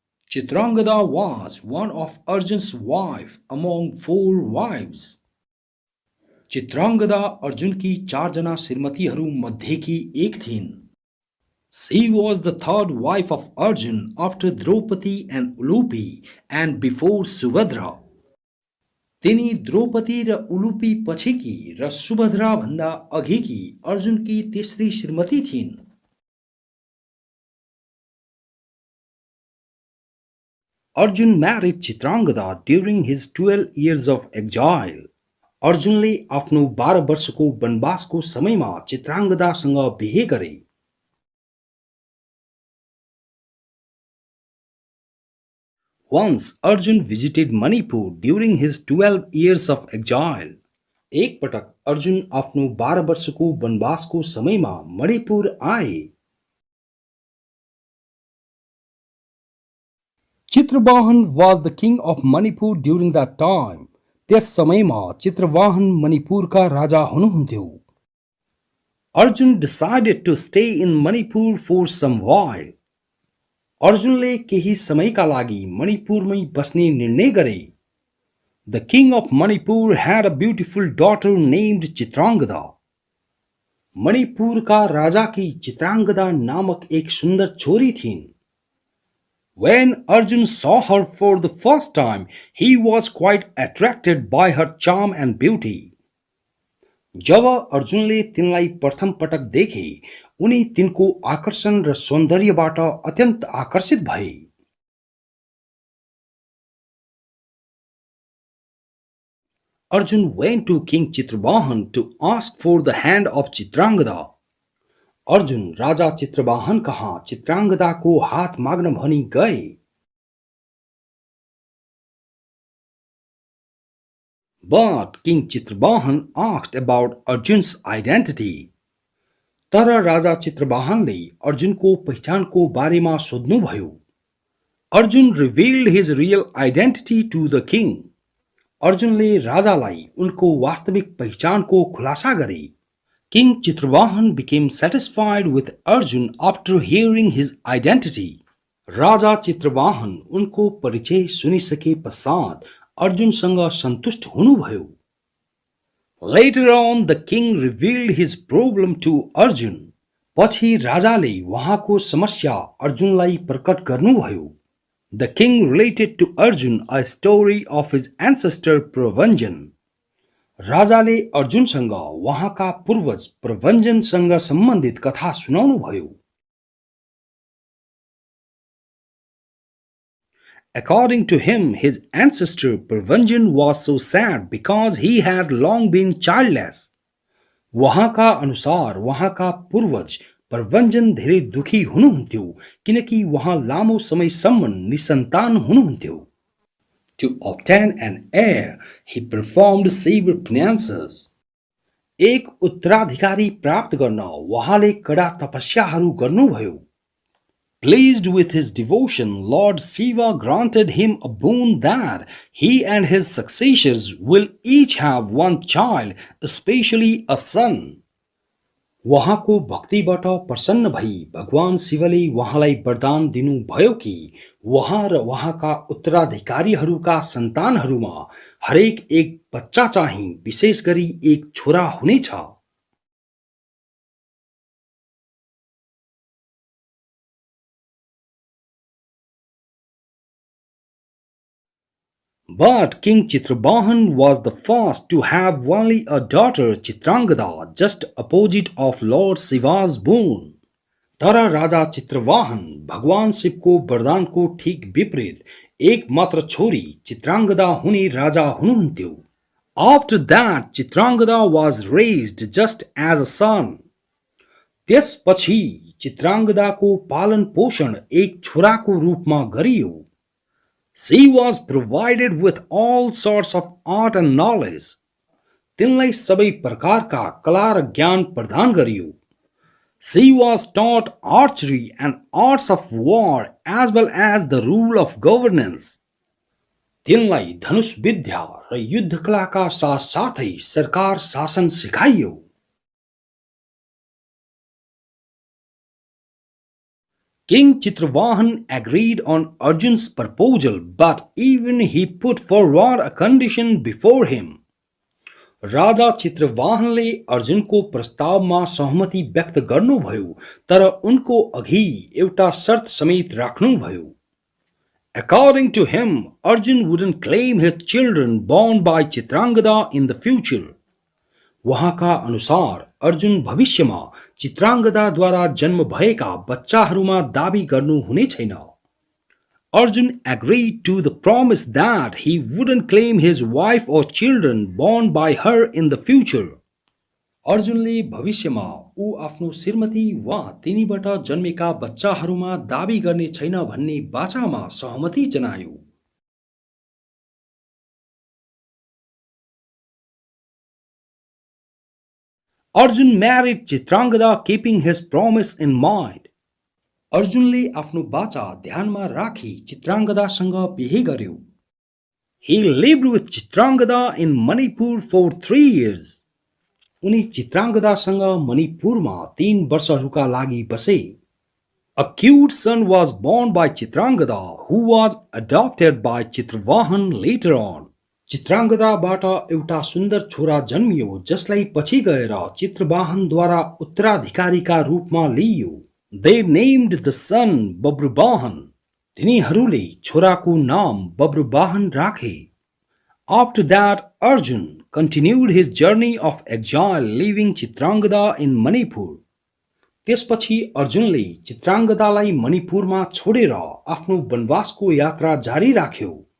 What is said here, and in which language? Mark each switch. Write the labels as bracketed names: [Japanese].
[English] Chitrangada was one of Arjun's wives among 4 wives. [Nepali] Chitrangada अर्जुनकी 4 जना श्रीमतीहरू मध्येकी एक थिइन्। [English] She was the third wife of Arjun after Draupadi and Ulupi and before Subhadra. [Nepali] तिनी द्रौपदी र उलुपी पछिकी र सुभद्रा भन्दा अघिकी अर्जुनकी तेस्री श्रीमती थिइन्। [English] Arjun married Chitrangada during his 12 years of exile. [Nepali] अर्जुनले आफ्नो 12 वर्षको वनवासको समयमा चित्राङ्गदासँग बिहे गरे। [English] Once Arjun visited Manipur during his 12 years of exile. [Nepali] एक पटक अर्जुन आफ्नो 12 वर्षको वनवासको समयमा मणिपुर आए। [English] Chitravahan was the king of Manipur during that time. [Nepali] त्यस समयमा चित्रवाहन मणिपुरका राजा हुनुहुन्थ्यो। [English] Arjun decided to stay in Manipur for some while. [Nepali] अर्जुनले केही समयका लागि मणिपुरमै बस्ने निर्णय गरे। [English] The king of Manipur had a beautiful daughter named Chitrangada. [Nepali] मणिपुरका राजाकी Chitrangada नामक एक सुन्दर छोरी थिइन्। [English] When Arjun saw her for the first time, he was quite attracted by her charm and beauty. [Nepali] जब अर्जुनले तिनलाई प्रथम पटक देखे, उनी तिनको आकर्षण र सौन्दर्यबाट अत्यन्त आकर्षित भए। [English] Arjun went to King Chitravahan to ask for the hand of Chitrangada. [Nepali] Arjun राजा चित्रवाहन कहाँ चित्राङ्गदाको हात माग्न भनी गए। [English] But King Chitravahan asked about Arjun's identity. [Nepali] तर राजा चित्रवाहनले अर्जुनको पहिचानको बारेमा सोध्नुभयो। [English] Arjun revealed his real identity to the king. [Nepali] अर्जुनले राजालाई उनको वास्तविक पहिचानको खुलासा गरे। [English] King Chitravahan became satisfied with Arjun after hearing his identity. [Nepali] राजा चित्रवाहन उनको परिचय सुनिसके पश्चात अर्जुनसँग सन्तुष्ट हुनुभयो। [English] Later on, the king revealed his problem to Arjun. [Nepali] पछि राजाले उहाँको समस्या अर्जुनलाई प्रकट गर्नुभयो। [English] The king related to Arjun a story of his ancestor Pravanjan. [Nepali] राजाले अर्जुनसँग उहाँका पूर्वज प्रभञ्जनसँग सम्बन्धित कथा सुनाउनुभयो। [English] According to him, his ancestor Pravanjan was so sad because he had long been childless. [Nepali] उहाँका अनुसार उहाँका पूर्वज प्रभञ्जन धेरै दुखी हुनुहुन्थ्यो किनकि उहाँ लामो समयसम्म निसन्तान हुनुहुन्थ्यो। [English] To obtain an heir, he performed severe penances. [Nepali] एक उत्तराधिकारी प्राप्त गर्न उहाँले कडा तपस्याहरू गर्नुभयो। [English] Pleased with his devotion, Lord Shiva granted him a boon that he and his successors will each have one child, especially a son. [Nepali] उहाँको भक्तिबाट प्रसन्न भई भगवान शिवले उहाँलाई वरदान दिनुभयो कि उहाँ र उहाँका उत्तराधिकारीहरूका सन्तानहरूमा हरेक एक बच्चा चाहिँ विशेष गरी एक छोरा हुनेछ। [English] But King Chitravahan was the first to have only a daughter Chitrangada, just opposite of Lord Shiva's boon. [Nepali] तर राजा चित्रवाहन भगवान शिवको वरदानको ठीक विपरीत एक मात्र छोरी चित्राङ्गदा हुने राजा हुनुहुन्थ्यो। [English] After that, Chitrangada was raised just as a son. [Nepali] त्यसपछि चित्राङ्गदाको पालन पोषण एक छोराको रूपमा गरियो। [English] She was provided with all sorts of art and knowledge. [Nepali] तिनलाई सबै प्रकारका कला र ज्ञान प्रदान गरियो। [English] She was taught archery and arts of war as well as the rule of governance. [Nepali] तिनलाई धनुष विद्या र युद्ध कलाका साथसाथै सरकार शासन सिकाइयो। [English] King Chitravahan agreed on Arjun's proposal, but even he put forward a condition before him. [Nepali] राजा चित्रवाहनले अर्जुनको प्रस्तावमा सहमति व्यक्त गर्नुभयो तर उनको अघि एउटा शर्त समेत राख्नुभयो। [English] According to him, Arjun wouldn't claim his children born by Chitrangada in the future. [Nepali] वहाँका अनुसार अर्जुन भविष्यमा चित्राङ्गदाद्वारा जन्म भएका बच्चाहरूमा दाबी गर्नु हुने छैन। [English] Arjun agreed to the promise that he wouldn't claim his wife or children born by her in the future. [Nepali] अर्जुनले भविष्यमा ऊ आफ्नो श्रीमती वा तिनीबाट जन्मेका बच्चाहरूमा दाबी गर्ने छैन भन्ने बाचामा सहमति जनायो। [English] Arjun married Chitrangada keeping his promise in mind. [Nepali] अर्जुनले आफ्नो बाचा ध्यानमा राखी चित्राङ्गदासँग बिहे गर्यो। [English] He lived with Chitrangada in Manipur for 3 years. [Nepali] उनी चित्राङ्गदासँग मणिपुरमा 3 वर्षहरूका लागि बसे। [English] A cute son was born by Chitrangada who was adopted by Chitravahana later on. [Nepali] चित्राङ्गदाबाट एउटा सुन्दर छोरा जन्मियो जसलाई पछि गएर चित्रवाहनद्वारा उत्तराधिकारीका रूपमा लिइयो। [English] They named the son Babrubahan. [Nepali] तिनीहरूले छोराको नाम बब्रुवाहन राखे। [English] After that, Arjun continued his journey of exile leaving Chitrangada in Manipur. [Nepali] त्यसपछि अर्जुनले चित्राङ्गदालाई मणिपुरमा छोडेर आफ्नो वनवासको यात्रा जारी राख्यो।